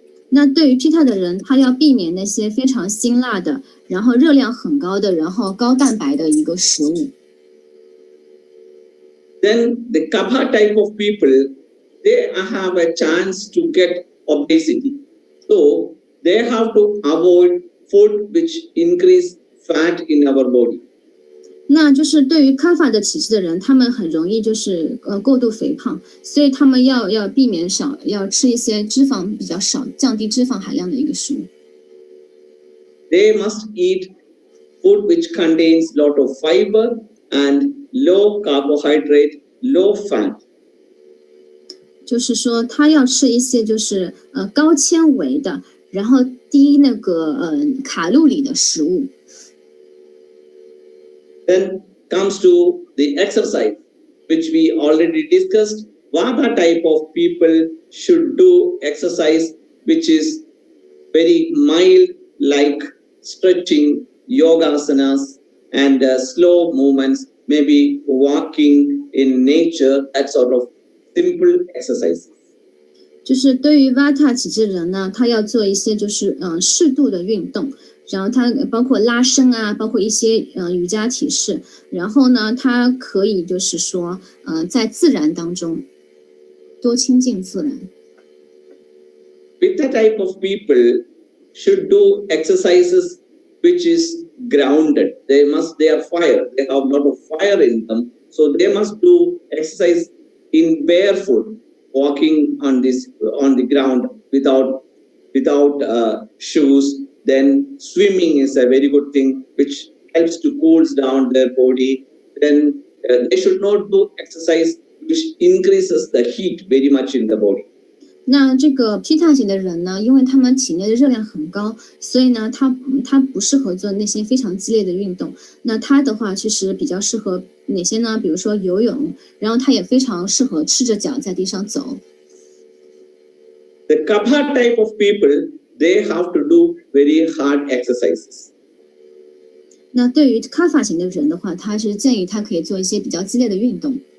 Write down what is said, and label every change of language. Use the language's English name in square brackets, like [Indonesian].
[Chinese] 那对于 Pitta 的人，他要避免那些非常辛辣的，然后热量很高的，然后高蛋白的一个食物。 [English] Then the Kapha type of people, they have a chance to get obesity. So they have to avoid food which increase fat in our body. [Chinese] 那就是对于 Kapha 的体质的人，他们很容易就是过度肥胖，所以他们要避免要吃一些脂肪比较少、降低脂肪含量的一个食物。 [English] They must eat food which contains lot of fiber and low carbohydrate, low fat. [Chinese] 就是说，他要吃一些就是高纤维的，然后低那个卡路里的食物。 [English] Then comes to the exercise, which we already discussed. Vata type of people should do exercise which is very mild, like stretching, yoga asanas, and slow movements, maybe walking in nature, that sort of simple exercise. [Chinese] 就是对于 Vata 体质人呢，他要做一些就是适度的运动，然后他包括拉伸啊，包括一些瑜伽体式，然后呢，他可以就是说在自然当中多亲近自然。 [English] Pitta type of people should do exercises which is grounded. They are fire. They have a lot of fire in them, so they must do exercise in barefoot, walking on the ground without shoes. Then swimming is a very good thing, which helps to cools down their body. Then they should not do exercise which increases the heat very much in the body. [Chinese] 那这个 Pitta 型的人呢，因为他们体内的热量很高，所以呢，他不适合做那些非常激烈的运动。那他的话，其实比较适合哪些呢？比如说游泳，然后他也非常适合赤着脚在地上走。 [English] The Kapha type of people, they have to do very hard exercises. [Chinese] 那对于 Kapha 型的人的话，他是建议他可以做一些比较激烈的运动。